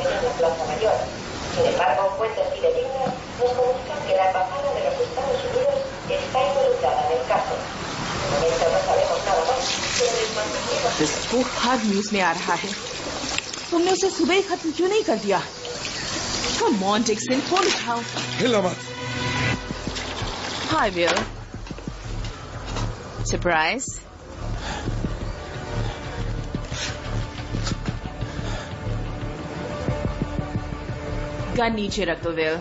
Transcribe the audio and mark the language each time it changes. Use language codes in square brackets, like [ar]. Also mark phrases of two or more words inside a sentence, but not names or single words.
[es] en Plaza Mayor. Sin embargo, fuentes fidedignas nos comunican que la embajada de los Estados Unidos está involucrada en el caso. De momento no sabemos nada más, pero les mantendremos. [hi] वो हर न्यूज में आ रहा है। तुमने उसे सुबह ही खत्म क्यों नहीं कर दिया? [en] Come on, Dixon, [hi] फोन उठाओ। हिला मत। [en] Hi, Will. Surprise? [hi] गन नीचे रख दो, विल।